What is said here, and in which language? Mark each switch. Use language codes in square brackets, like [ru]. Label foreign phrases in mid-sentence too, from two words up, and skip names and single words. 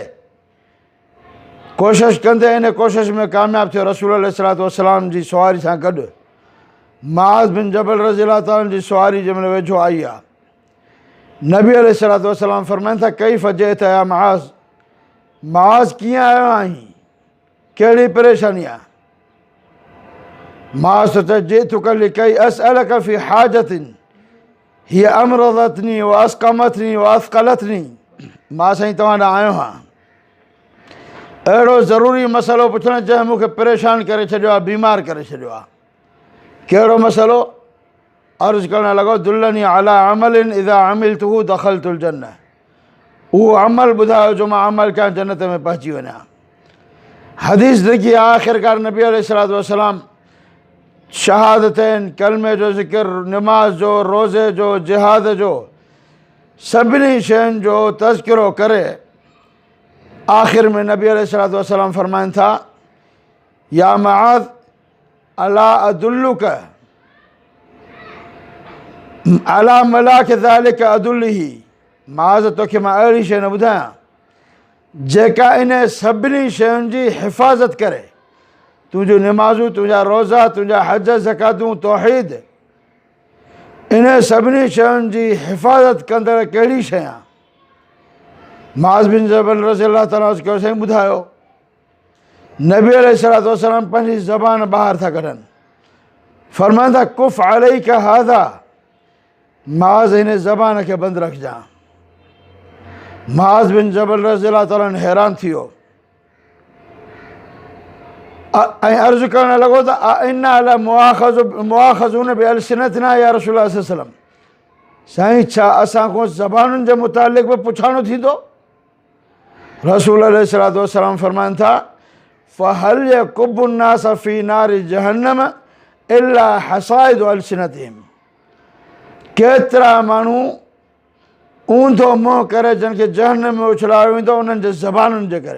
[sd] कोशिशि कंदे इन कोशिशि में कामयाबु थियो, रसूल [ar] عليه الصلاة والسلام [sd] जी सवारी सां गॾु मुआज़ बिन जबल [ar] رضي الله تعالى [sd] जी सवारी जंहिं महिल वेझो आई आहे, नबी [ar] عليه الصلاة والسلام [sd] फ़रमाइनि था [ar] كيف جئت يا معاذ, [sd] मुआज़ कीअं आयो आहीं, कहिड़ी परेशानी आहे? मुआज़ त चए [ar] جئتك لكي أسألك في حاجة هي أمرضتني وأسقمتني وأثقلتني. [sd] मां साईं तव्हां ॾांहुं आयो आहियां अहिड़ो ज़रूरी मसइलो पुछणु, जंहिं मूंखे परेशान करे छॾियो आहे, बीमार करे छॾियो आहे। कहिड़ो मसइलो? अर्ज़ु करणु लॻो [ar] دلني على عمل إذا عملته دخلت الجنة. [sd] उहो अमल ॿुधायो जो मां अमल कयां जन्नत में पहुची वञा। हदीस लिखी आख़िरकार नबी [ar] عليه الصلاة والسلام [sd] शहादतैन, कलमे जो ज़िक्र, नमाज जो, रोज़े जो, जिहाद जो, सभिनी शयुनि जो तज़किरो करे आख़िर में नबी [ar] عليه الصلاة والسلام [sd] फ़रमाइनि था [ar] يا معاذ ألا أدلك على ملاك ذلك كله. [sd] मुआज़ तोखे मां अहिड़ी शइ न ॿुधायां जेका इन सभिनी शयुनि जी हिफ़ाज़त करे। तुंहिंजूं निमाज़ूं, तुंहिंजा रोज़ा, तुंहिंजा हज ज़कातूं, तौहीद, इन सभिनी शयुनि जी हिफ़ाज़त कंदड़ कहिड़ी शइ आहे? मुआज़ बिन जबल [ar] رضي الله تعالى [sd] कयो साईं ॿुधायो। नबी [ar] عليه الصلاة والسلام [sd] पंहिंजी ज़बान ॿाहिरि था कढनि, फ़रमाइनि था [ar] كف عليك هذا, [sd] मुआज़ हिन ज़बान खे बंदि रखजांइ। मुआज़ बिन जबल [ar] رضي الله تعالى [sd] हैरान थी वियो। ऐं अर्ज़ु करणु लॻो त [ar] إنا مؤاخذون بألسنتنا يا رسول الله صلى الله عليه وسلم, [sd] साईं छा असां खां ज़बानुनि जे मुतालिक़ बि पुछाणो थींदो? रसूल [ar] عليه الصلاة والسلام [sd] फरमाइनि था [ar] فهل يكب الناس في نار جهنم إلا حصائد ألسنتهم, [sd] केतिरा माण्हू ऊंधो मुंहुं करे जिन खे जहन्नम में उछलायो वेंदो उन्हनि जे ज़बानुनि जे करे।